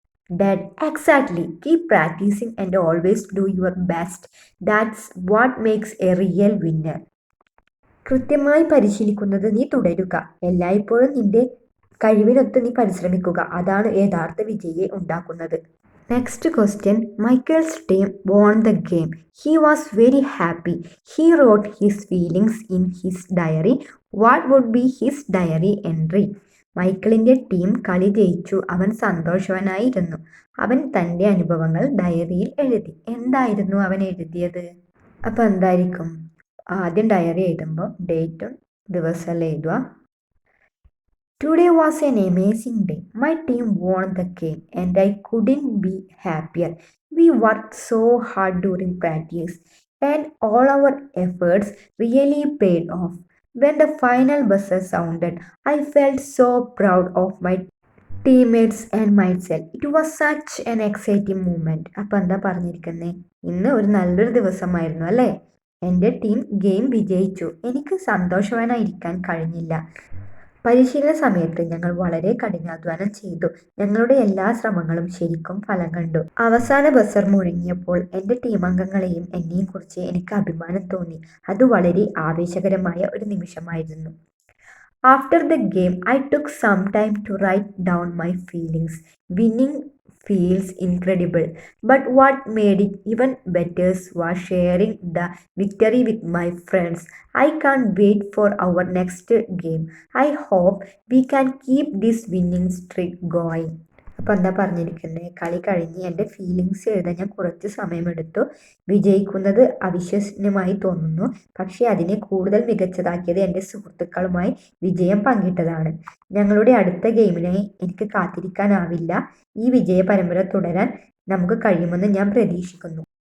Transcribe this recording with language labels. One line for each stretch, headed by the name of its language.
English: Dad, exactly. Keep practising and always do your best. That's what makes a real winner.
Malayalam: കൃത്യമായി പരിശീലിക്കുന്നത് നീ തുടരുക. എല്ലായ്പ്പോഴും നിന്റെ കഴിവിനൊത്ത് നീ പരിശ്രമിക്കുക. അതാണ് യഥാർത്ഥ വിജയിയെ ഉണ്ടാക്കുന്നത്.
English: Next question. Michael's team won the game. He was very happy. He wrote his feelings in his diary. What would be his diary entry?
Malayalam: മൈക്കിളിൻ്റെ team കളി ജയിച്ചു. അവൻ സന്തോഷവാനായിരുന്നു. അവൻ തൻ്റെ അനുഭവങ്ങൾ ഡയറിയിൽ എഴുതി. എന്തായിരുന്നു അവൻ എഴുതിയത്? അപ്പം എന്തായിരിക്കും? ആദ്യം ഡയറി എഴുതുമ്പോൾ ഡേറ്റും ദിവസമല്ലേ എഴുതുക.
English: Today was an amazing day. My team won the game and I couldn't be happier. We worked so hard during practice and all our efforts really paid off. When the final buzzer sounded, I felt so proud of my teammates and myself. It was such an exciting moment.
Malayalam: അപ്പം എന്താ പറഞ്ഞിരിക്കുന്നേ? ഇന്ന് ഒരു നല്ലൊരു ദിവസമായിരുന്നു അല്ലേ? എൻ്റെ team game വിജയിച്ചു. എനിക്ക് സന്തോഷവാനായിരിക്കാൻ കഴിഞ്ഞില്ല. പരിശീലന സമയത്ത് ഞങ്ങൾ വളരെ കഠിനാധ്വാനം ചെയ്തു. ഞങ്ങളുടെ എല്ലാ ശ്രമങ്ങളും ശരിക്കും ഫലം കണ്ടു. അവസാന ബസർ മുഴങ്ങിയപ്പോൾ എൻ്റെ ടീമംഗങ്ങളെയും എന്നെയും കുറിച്ച് എനിക്ക് അഭിമാനം തോന്നി. അത് വളരെ ആവേശകരമായ ഒരു നിമിഷമായിരുന്നു.
English: After the game, I took some time to write down my feelings. Winning feels incredible, but what made it even better was sharing the victory with my friends. I can't wait for our next game. I hope we can keep this winning streak going.
Malayalam: അപ്പം എന്താ പറഞ്ഞിരിക്കുന്നത്? കളി കഴിഞ്ഞ് എൻ്റെ feelings എഴുതാൻ ഞാൻ കുറച്ച് സമയമെടുത്തു. വിജയിക്കുന്നത് അവിശ്വസനീയമായി തോന്നുന്നു, പക്ഷേ അതിനെ കൂടുതൽ മികച്ചതാക്കിയത് എൻ്റെ സുഹൃത്തുക്കളുമായി വിജയം പങ്കിട്ടതാണ്. ഞങ്ങളുടെ അടുത്ത ഗെയിമിനായി എനിക്ക് കാത്തിരിക്കാനാവില്ല. ഈ വിജയ പരമ്പര തുടരാൻ നമുക്ക് കഴിയുമെന്ന് ഞാൻ പ്രതീക്ഷിക്കുന്നു.